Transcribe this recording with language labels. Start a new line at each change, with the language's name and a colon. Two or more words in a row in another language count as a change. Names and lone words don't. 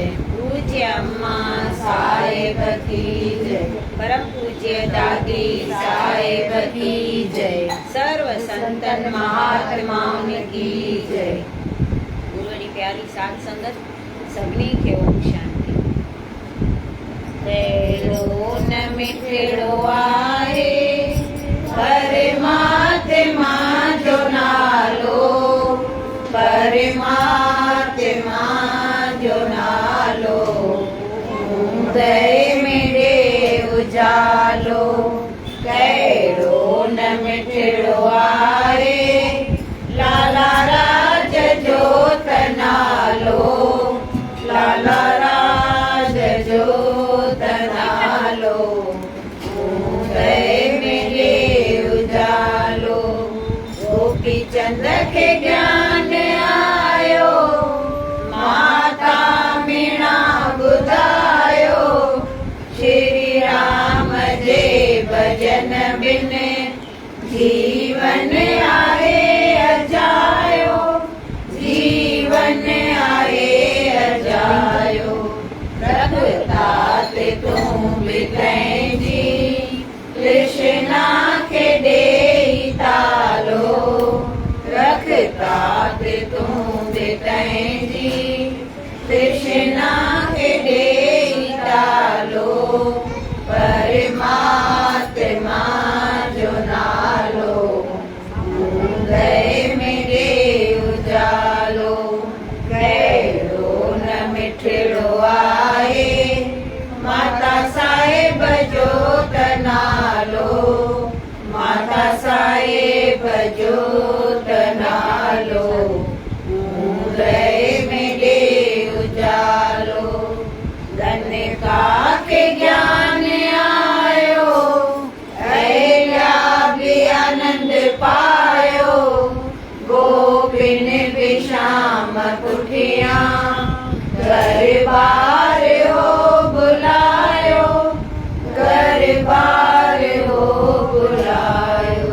Hindi: पूज्य अम्मा साहिब की जय। परम पूज्य दादी साहिब की जय। सर्व संतन महात्माओं की जय। गुरु की प्यारी साध संगत सभी के ओम शांति।
Sindhi: तेरो न मिठड़ो आहे परमात्मा जो नालो, परमात्मा जो नालो। उदय मेरे उजालो, तेरो न मिठड़ो आहे लाला राज जोत नालो, लाला राज जोत नालो। उदय मेरे उजालो, गोपी चंद के ज्ञान आयो, माता मीणा बुधायो। श्री राम जे भजन बिन जीवन आहे अजायो, जीवन आहे अजायो। रघुतात तूं भी तैंजी कृष्णा के देई तालो, रघुतात तूं भी तैंजी कृष्णा के देई तालो। परमात्मा जो नालो, उदय मेरे उजालो। कहिड़ो न मिठड़ो आहे माता साहिब जोत नालो, माता साहिब जोत नालो। उदय मेरे उजालो, धन्य का के ज्ञान आयो, अहिल्या भी आनंद पायो। गोपिन विश्राम कुठिया घर बार हो बुलायो, घर बार हो बुलायो।